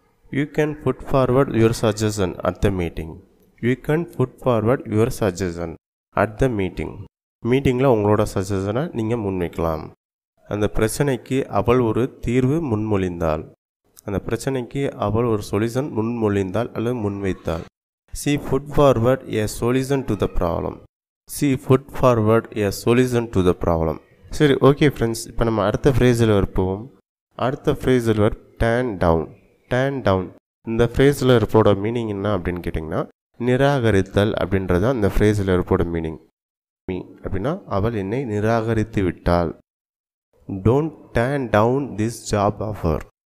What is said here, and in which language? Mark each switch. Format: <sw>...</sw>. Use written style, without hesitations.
<en>You can put forward your suggestion at the meeting. You can put forward your suggestion at the meeting.</en> <ta>மீட்டிங்கில் உங்களோட சஜஷனை நீங்கள் முன்வைக்கலாம். அந்த பிரச்சனைக்கு அவள் ஒரு தீர்வு முன்மொழிந்தாள். அந்த பிரச்சனைக்கு அவள் ஒரு சொல்யூஷன் முன்மொழிந்தாள் அல்லது முன்வைத்தாள்.</ta> <en>she put forward a solution to the problem. she put forward a solution to the problem.</en> <ta>சரி, ஓகே ஃப்ரெண்ட்ஸ், இப்போ நம்ம அடுத்த ஃப்ரேஸில் இருப்போம். அடுத்த ஃப்ரேஸில் டேர்ன் டவுன். டேர்ன் டவுன் இந்த ஃப்ரேஸில் இருப்போட மீனிங் என்ன அப்படின்னு கேட்டிங்கன்னா நிராகரித்தல் அப்படின்றது அந்த ஃப்ரேஸில் இருப்போட மீனிங். அப்படின்னா அவள் என்னை நிராகரித்து விட்டாள்.</ta> <en>Don't turn down this job offer.</en>